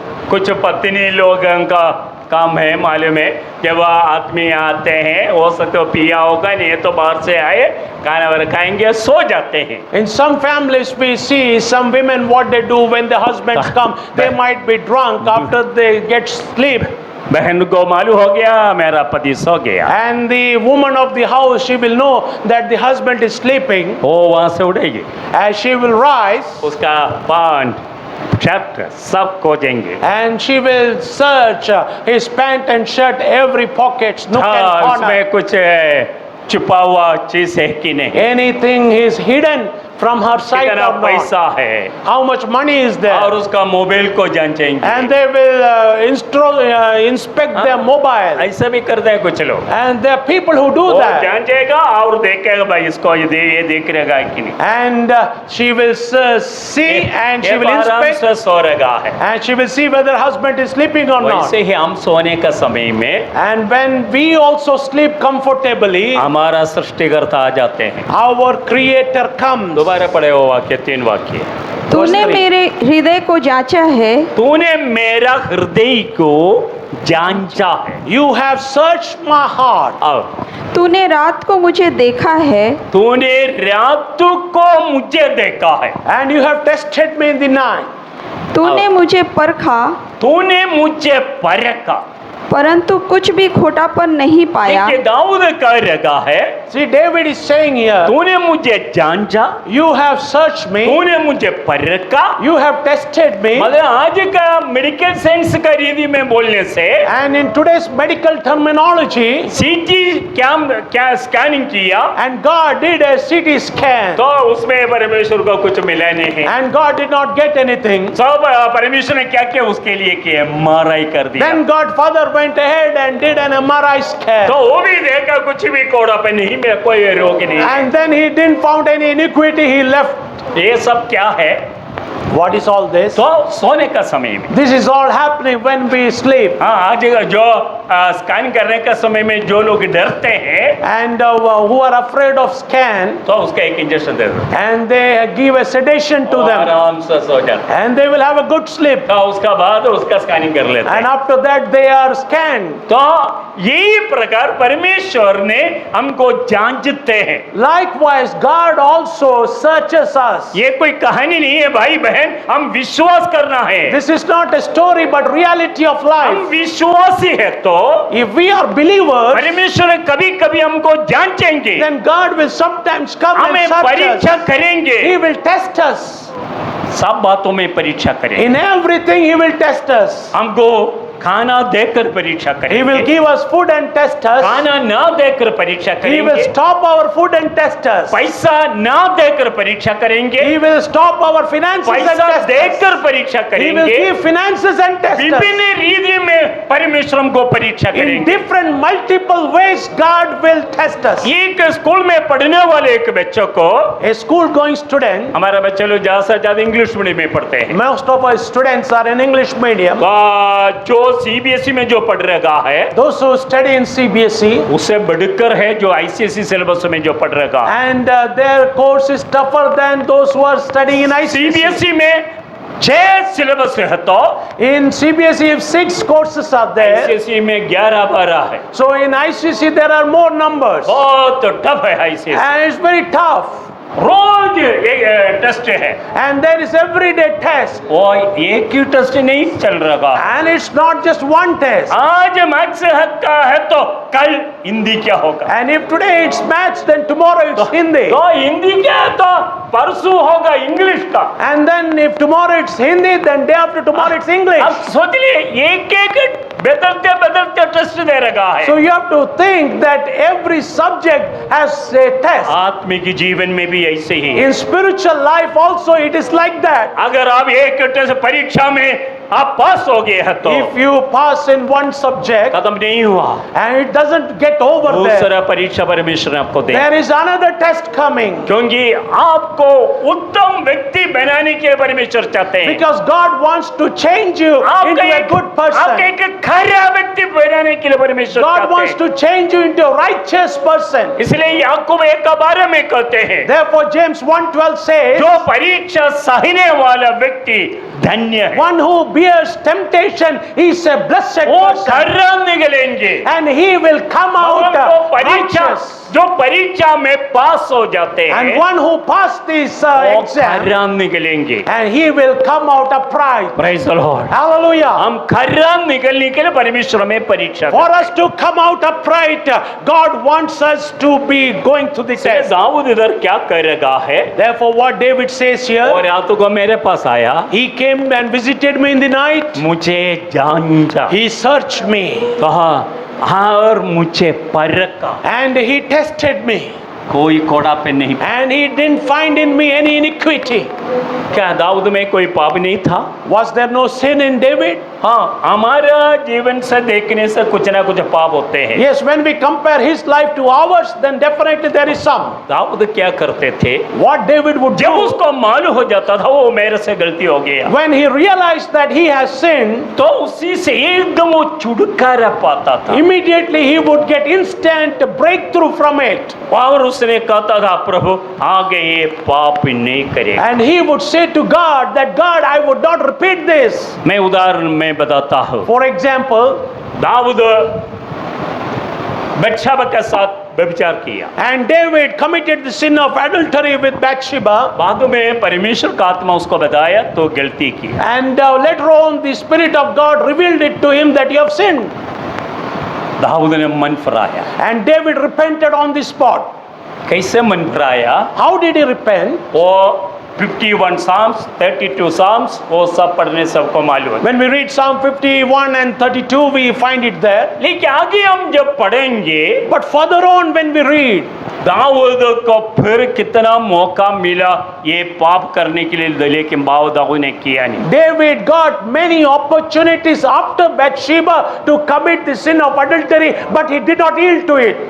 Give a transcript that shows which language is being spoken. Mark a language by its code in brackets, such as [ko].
[hi] कुछ पत्नी लोगों का काम है, मालूम है, जब आदमी आते हैं वो सब तो पिया होगा, नहीं तो बाहर से आए खाना वाना खाएंगे, सो जाते हैं। [en] in some families we see some women what they do when the husbands come, they might be drunk after they get sleep, [hi] बहन को मालूम हो गया मेरा पति सो गया, [en] and the woman of the house, she will know that the husband is sleeping, [hi] वो वहां से उड़ेगी, [en] as she will rise [hi] उसका पैंट शर्ट सब खोजेंगे, [en] and she will search his pant and shirt, every pocket, nook and [hi] हाँ, [en] corner. [hi] उसमें कुछ छुपा हुआ चीज है कि नहीं, [en] Anything is hidden from her sight [hi] कितना [en] or not. [hi] पैसा है, [en] How much money is there? [hi] और उसका मोबाइल को जांचेंगे, [en] And they will inspect their mobile. [hi] ऐसा भी करते हैं कुछ लोग। [en] And there are people who do [hi] वो [en] that. [hi] जांचेगा और देखेगा भाई इसको ये देख रहेगा कि नहीं, [en] And she will see and she [hi] ये [en] will [hi] आराम [en] inspect [hi] से सो रहेगा है। [en] and she will see whether husband is sleeping or not. [hi] वैसे ही हम सोने का समय में [en] And when we also sleep comfortably, [hi] हमारा सृष्टिकर्ता आ जाते हैं। [en] our Creator comes. [hi] दोबारा पढ़े वो वाक्य, 3 वाक्य। तूने [en] Verse 3. [hi] मेरे हृदय को जांचा है, तूने मेरा हृदय को जांचा है, [en] You have searched my heart. [hi] और तूने रात को मुझे देखा है, तूने रात को मुझे देखा है, [en] And you have tested me in the night. [hi] तूने मुझे परखा, तूने मुझे परखा। परंतु कुछ भी खोटापन नहीं पाया। देखिए दाऊद कह रहा है, [en] See, David is saying here, [hi] तूने मुझे जांचा, [en] You have searched me, [hi] तूने मुझे परखा। [en] you have tested me, [hi] मतलब आज का मेडिकल साइंस का रीति में बोलने से [en] and in today's medical terminology, [hi] सीटी क्या स्कैनिंग किया, [en] and God did a CT scan, [hi] तो उसमें परमेश्वर को कुछ मिला नहीं। [en] and God did not get anything. [hi] सब परमेश्वर ने क्या किया उसके लिए किया, MRI कर दिया। [en] Then God Father went ahead and did an MRI scan, [hi] तो वो भी देखा कुछ भी कोड़ा पे नहीं, मेरा कोई रोग नहीं। [en] and then he didn't found any iniquity, he left. [hi] ये सब क्या है? [en] What is all this? [hi] तो सोने का समय में, [en] This is all happening when we sleep, [hi] हाँ आज जो स्कैन करने का समय में जो लोग डरते हैं, [en] and who are afraid of scan, [hi] तो उसका एक इंजेक्शन दे दो, [en] and they give a sedation to [hi] वो [en] them, [hi] आराम से सो जाते हैं। [en] and they will have a good sleep, [hi] तो उसका बाद उसका स्कैनिंग कर लेते [en] and [hi] हैं। [en] after that they are scanned. [hi] तो यही प्रकार परमेश्वर ने हमको जांचते हैं। [en] Likewise, God also searches us. [hi] ये कोई कहानी नहीं है भाई बहन, हम विश्वास करना है। [en] This is not a story but reality of [hi] हम [en] life. [hi] विश्वासी है तो [en] If we are believers, [hi] परमेश्वर कभी कभी हमको जांचेंगे, [en] then God will sometimes come and [hi] हमें [en] search [hi] परीक्षा [en] us. [hi] करेंगे, [en] He will test us. [hi] सब बातों में परीक्षा करेंगे। [en] In everything He will test us. [hi] हमको खाना देकर परीक्षा [en] He will [hi] करेंगे, [en] give us food and test us. [hi] खाना ना देकर परीक्षा [en] He will [hi] करेंगे, [en] stop our food and test us. [hi] पैसा ना देकर परीक्षा करेंगे, [en] He will stop our finances and [hi] पैसा [en] test us. [hi] देकर परीक्षा [en] He will [hi] करेंगे, [en] give finances and test us. [hi] विभिन्न रीति में परमेश्वर हमको परीक्षा [en] In [hi] करेंगे। [en] different multiple ways God will test us. [hi] एक स्कूल में पढ़ने वाले एक बच्चों को, [en] A school going student, [hi] हमारा बच्चे लोग ज्यादा से ज्यादा इंग्लिश मीडियम में पढ़ते हैं, [en] most of our students are in English medium. [hi] जो सीबीएसई में जो पढ़ रहा है [en] Those who study in CBSE, [hi] उससे बढ़कर है जो आईसीएसई सिलेबस में जो पढ़ रहा है। [en] and their course is tougher than those who are studying in ICSE. [hi] CBSE में 6 सिलेबस है तो [en] In CBSE, if 6 courses are there, [hi] ICSE में 11-12 है, [en] so in ICC there are more numbers. [hi] बहुत टफ है ICSE. [en] And it's very tough. [hi] रोज एक test है, [en] And there is everyday test. [hi] और एक ही टेस्ट नहीं चल रहा। [en] And it's not just one test. [hi] आज मैथ्स का है तो कल हिंदी क्या होगा? [en] And if today it's maths, then tomorrow it's Hindi. [hi] तो हिंदी क्या है तो परसों होगा इंग्लिश का। [en] And then if tomorrow it's Hindi, then day after tomorrow it's [hi] अब [en] English. [hi] सोच लिए एक बदलते बदलते टेस्ट दे रहा है। [en] So you have to think that every subject has a test. [hi] आत्मिक जीवन में भी ऐसे ही। [en] In spiritual life also it is like that. [hi] अगर आप एक टेस्ट परीक्षा में आप पास हो गए हैं तो [en] If you pass in one subject [hi] खत्म नहीं हुआ, [en] and it doesn't get over there, [hi] दूसरा परीक्षा परमेश्वर ने आपको दे, [en] there is another test coming. [hi] क्योंकि आपको उत्तम व्यक्ति बनाने के लिए परमेश्वर चाहते हैं। [en] Because God wants to change you into a good [hi] आपका [en] person. [hi] एक खरा व्यक्ति बनाने के लिए परमेश्वर [en] God [hi] चाहते [en] wants [hi] हैं। [en] to change you into a righteous person. [hi] इसलिए याकूब 1 के बारे में कहते हैं, [en] Therefore James 1:12 says, [hi] जो परीक्षा सहने वाला व्यक्ति धन्य है, [en] one who bears temptation is a blessed [hi] वो [en] person, [hi] खरा निकलेंगे। [en] and he will come out [hi] जो परीक्षा [en] righteous. [hi] जो परीक्षा में पास हो जाते हैं, [en] And one who passed this [hi] वो [en] exam, [hi] खरा निकलेंगे। [en] and he will come out upright. Praise the Lord। Hallelujah. [hi] हम खरा निकलने के लिए परमेश्वर में परीक्षा [en] For us to come out upright, God wants us to be going through the [hi] करते हैं। [en] test. [hi] दाऊद इधर क्या कर रहा है? [en] Therefore, what David says here, [hi] और रातों को मेरे पास आया, [en] he came and visited me in the night. [hi] मुझे जांचा, [en] He searched me [hi] कहा हाँ, और मुझे परखा, [en] and he tested me, [hi] कोई कोड़ा पे नहीं। [en] and he didn't find in me any iniquity. [hi] क्या दाऊद में कोई पाप नहीं था? [en] Was there no sin in David? [hi] हाँ, हमारा जीवन से देखने से कुछ ना कुछ पाप होते हैं। [en] Yes, when we compare his life to ours, then definitely there is some. [hi] Dawood क्या करते थे? [en] What David would [hi] जब [en] do, [hi] उसको मालूम हो जाता था वो मेरे से गलती हो गया, [en] when he realized that he has sinned, [hi] तो उसी से एकदम वो छुटकारा पाता था। [en] immediately he would get instant breakthrough from it. [hi] और उसने कहता था, प्रभु आगे ये पाप नहीं करेगा। [en] And he would say to God that, God, I would not repeat this. [hi] मैं उदाहरण में बताता हूँ। [en] For example, [hi] दाऊद बत्शेबा के साथ व्यभिचार किया, [en] and David committed the sin of adultery with Bathsheba, [hi] बाद में परमेश्वर का आत्मा उसको बताया तो गलती की। [en] and later on the Spirit of God revealed it to him that you have sinned. [hi] Dawood ने मन फिराया। [en] And David repented on the spot. [hi] कैसे मन फिराया? [en] How did he repent? [hi] वो 51 Psalms, 32 Psalms, वो सब पढ़ने सबको मालूम है। [en] When we read Psalm 51 and 32, we find it there. [hi] लेकिन आगे हम जब पढ़ेंगे, [en] But further on when we read, [hi] Dawood को फिर कितना मौका मिला ये पाप करने के लिए, लेकिन दाऊद ने किया नहीं। [en] David got many opportunities after Bathsheba to commit the sin of adultery, but he did not yield to it.